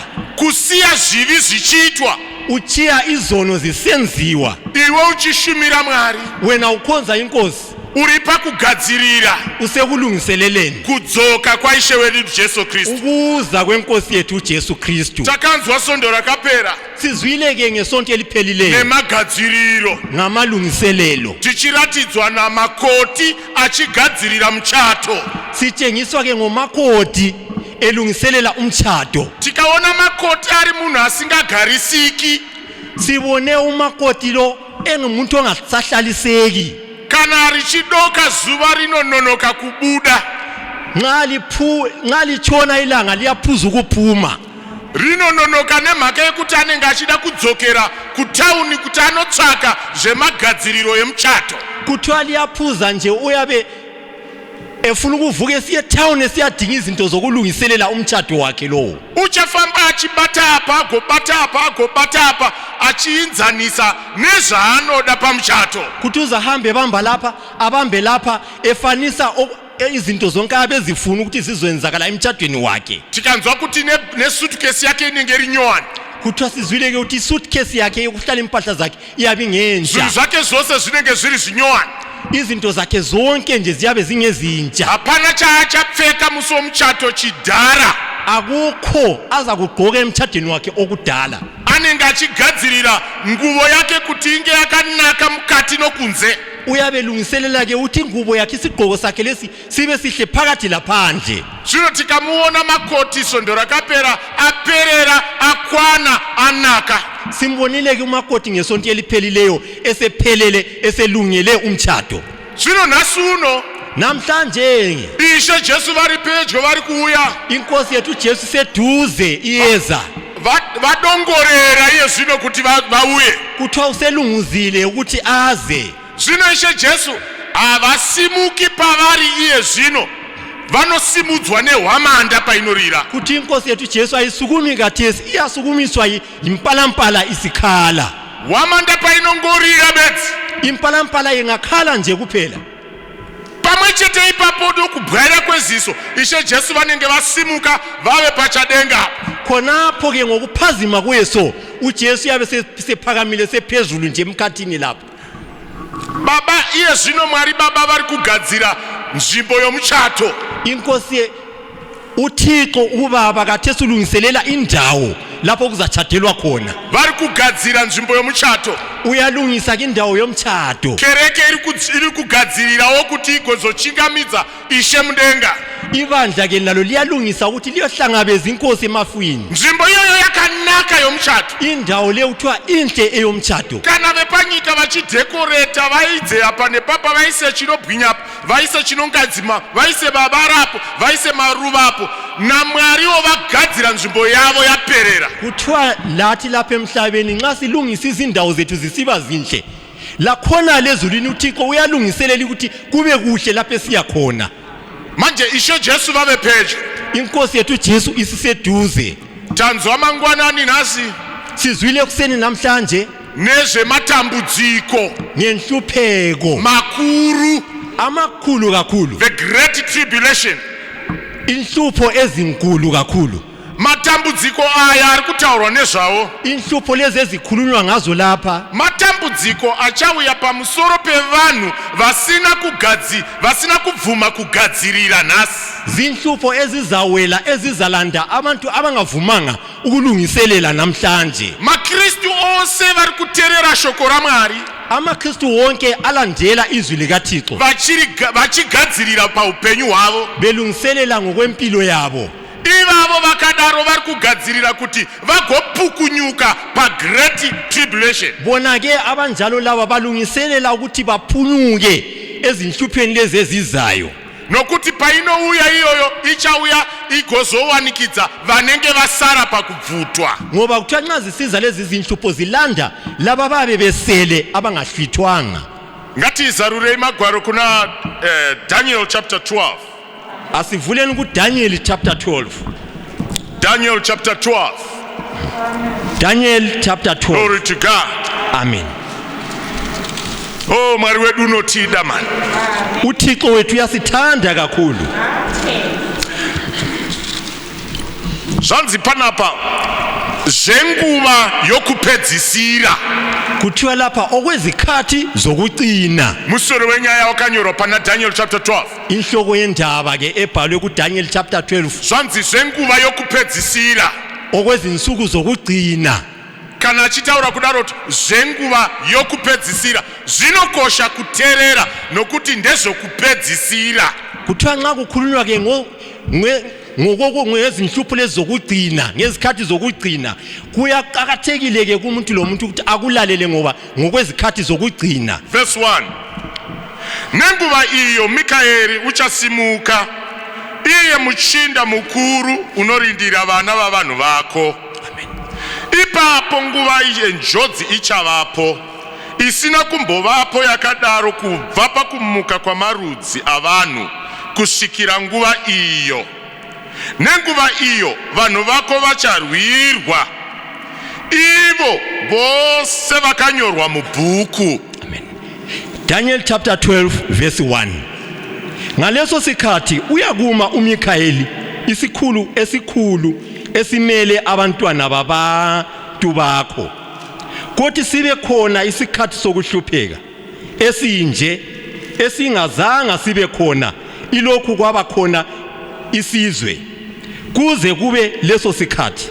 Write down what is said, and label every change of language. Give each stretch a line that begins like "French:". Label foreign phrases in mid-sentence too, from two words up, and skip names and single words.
Shona: kusiya zvivi zvichiitwa,
North Ndebele: uchiya izono zisenziwa,
Shona: iwe uchishumira Mwari,
North Ndebele: wena ukhonza inkosi,
Shona: uri pakugadzirira
North Ndebele: usekulungiseleleni
Shona: kudzoka kwaIshe wedu Jesu Kristu.
North Ndebele: ukuza kwenkosi yethu Jesu Kristu.
Shona: Takanzwa sondo rakapera
North Ndebele: Sizwileke ngesonto eliphelileyo
Shona: nemagadziriro,
North Ndebele: ngamalungiselelo,
Shona: tichiratidzwa namakoti achigadzirira muchato.
North Ndebele: sitshengiswa ke ngomakoti elungiselela umchato.
Shona: Tikaona makoti ari munhu asingagarisiki,
North Ndebele: Sibone umakoti lo engumuntu ongasahlaliseki,
Shona: kana richidoka zuva rinononoka kubuda,
North Ndebele: nxa litshona ilanga liyaphuza ukuphuma,
Shona: rinononoka nemhaka yekuti anenge achida kudzokera kutauni kuti anotsvaka zvemagadziriro emuchato.
North Ndebele: kuthiwa liyaphuza nje uyabe efuna ukuvuka esiye town esiyadinga izinto zokulungiselela umchato wakhe lowo.
Shona: Uchafamba achibata apa agobata apa achiinzanisa nezvaanoda pamuchato.
North Ndebele: Kuthi uzahambe bamba lapha abambe lapha efanisa izinto zonke abezifuna ukuthi zizwenzakala emchadweni wakhe.
Shona: Tikanzwa kuti nesuitcase yake inenge rinyowani,
North Ndebele: kuthiwa sizwile ke ukuthi isuitcase yakhe yokuhlala impahla zakhe iyabe ingenja,
Shona: zvinhu zvake zvose zvinenge zviri zvinyowani,
North Ndebele: izinto zakhe zonke nje ziyabe zingezintsha.
Shona: hapana chachapfeka musi womchato chidhara.
North Ndebele: Akukho aza kugqoka emtshadweni wakhe okudala.
Shona: Anenge achigadzirira nguvo yake kuti inge yakanaka mukati nokunze.
North Ndebele: Uyabelungiselela ke uthi ingubo yakhe isigqoko sakhe lesi sibe sihle phakathi laphandle.
Shona: Zvino tikamuona makoti sondo rakapera aperera akwana anaka.
North Ndebele: Simbonile ke umakoti ngesonto eliphelileyo esephelele eselungele umtshado.
Shona: Zvino nasuno
North Ndebele: Namhlanje
Shona: Ishe Jesu vari pedyo vari kuuya.
North Ndebele: inkosi yethu Jesu seduze iyeza.
Shona: Vadongorera iye zvino kuti vauye.
North Ndebele: Kuthiwa uselunguzile ukuthi aze.
Shona: Zvino Ishe Jesu havasimuki pavari iye zvino. Vanosimudzwa nehwamanda painorira.
North Ndebele: Kuthi inkosi yethu Jesu ayisukumi kathesi iyasukumiswa yimpalampala isikhala.
Shona: Hwamanda painongorira bedzi.
North Ndebele: Impalampala ingakhala nje kuphela.
Shona: Pamwe chete ipapo dokubwera kweziso Ishe Jesu vanenge vasimuka vave pachadenga.
North Ndebele: Khonapho ke ngokuphazima kweso uJesu yabe sephakamile sephezulu nje emkhathini lapho.
Shona: Baba iye zvino Mwari Baba vari kugadzira nzvimbo yomchato.
North Ndebele: Inkosi uThixo ubaba kathesi ulungiselela indawo lapho kuzachadelwa khona.
Shona: Vari kugadzira nzvimbo yomchato.
North Ndebele: Uyalungisa indawo yomchato.
Shona: Kereke iri kugadzirirawo kuti igozochingamidza Ishe mudenga.
North Ndebele: Ibandla ke nalo liyalungisa ukuthi liyohlangabeza inkosi emafwini.
Shona: Nzvimbo iyoyo yakanaka yomchato.
North Ndebele: Indawo le uthiwa inhle eyomchato.
Shona: Kana vepanyika vachidhekoreta vaidze apa nepapa vaise chinobwinya vaise chinongadzima vaise baba rapo vaise maruva apo naMwariwo vagadzira nzvimbo yavo yaperera.
North Ndebele: Kuthiwa lathi lapha emhlabeni nxa silungisa izindawo zethu zisiba zinhle lakhona lezulwini uThixo uyalungiselela ukuthi kube kuhle lapho esiya khona.
Shona: Manje Ishe Jesu vave pedyo.
North Ndebele: Inkosi yethu Jesu isiseduze.
Shona: Tanzwa mangwanani nasi
North Ndebele: Sizwile kuseni namhlanje
Shona: nezvematambudziko
North Ndebele: ngenhlupheko
Shona: makuru,
North Ndebele: amakhulu kakhulu,
English: the great tribulation.
North Ndebele: inhlupho ezinkulu kakhulu.
Shona: Matambudziko aya ari kutaurwa nezvawo.
North Ndebele: Inhlupho lezi ezikhulunywa ngazo lapha
Shona: Matambudziko achauya pamusoro pevanhu vasina kubvuma kugadzirira nhasi.
North Ndebele: zinhlupho ezizawela ezizalanda abantu abangavumanga ukulungiselela namhlanje.
Shona: MaKristu ose vari kuteerera shoko raMwari
North Ndebele: AmaKristu wonke alandela izwi likaThixo
Shona: vachigadzirira paupenyu hwavo.
North Ndebele: belungiselela ngokwempilo yabo.
Shona: Ivavo vakadaro vari kugadzirira kuti vagopukunyuka
English: pagreat tribulation.
North Ndebele: Bona ke abanjalo laba balungiselela ukuthi baphunyuke ezinhlupheni lezi ezizayo.
Shona: Nokuti painouya iyoyo ichauya igozowanikidza vanenge vasara pakubvutwa.
North Ndebele: Ngoba kuthiwa nxa zisiza lezi zinhlupho zilanda laba babe besele abangahlwithwanga.
Shona: Ngatizarurei magwaro kuna Daniel chapter 12.
North Ndebele: Asivuleni kuDaniel chapter 12. Daniel chapter 12. Daniel chapter 12.
English: Glory to God. Amen.
Shona: Oh Mwari wedu unotida man.
North Ndebele: uThixo wethu uyasithanda kakhulu.
Shona: Zvanzi panapa zvenguva yokupedzisira.
North Ndebele: Kuthiwa lapha okwezikhathi zokucina.
Shona: Musoro wenyaya wakanyorwa pana Daniel chapter 12.
North Ndebele: Inhloko yendaba ke ebhalwe kuDaniel chapter 12.
Shona: Zvanzi zvenguva yokupedzisira.
North Ndebele: Okwezinsuku zokugcina.
Shona: Kana achitaura kudaro zvenguva yokupedzisira zvinokosha kuteerera nokuti ndezvokupedzisira.
North Ndebele: Kuthiwa nxa kukhulunywa ke ngezinhlupho lezi zokugcina ngezikhathi zokugcina kuyaqakathekile ke kumuntu lomuntu ukuthi akulalele ngoba ngokwezikhathi zokugcina. Verse 1.
Shona: Nenguva iyo Mikaeri uchasimuka iye muchinda mukuru unorindira vana vavanhu vako. Ipapo nguva yenjodzi ichavapo isina kumbovapo yakadaro kubva pakumuka kwamarudzi avanhu kusvikira nguva iyo. Nenguva iyo vanhu vako vacharwirwa ivo vose vakanyorwa mubhuku. Amen. Daniel chapter 12 verse 1.
North Ndebele: Ngaleso sikhathi uyakuma uMikaeli isikhulu esikhulu esimele abantwana babantu bakho. Kodwa sibe khona isikhathi sokuhlupheka esinje esingazanga sibe khona ilokhu kwaba khona isizwe kuze kube leso sikhathi.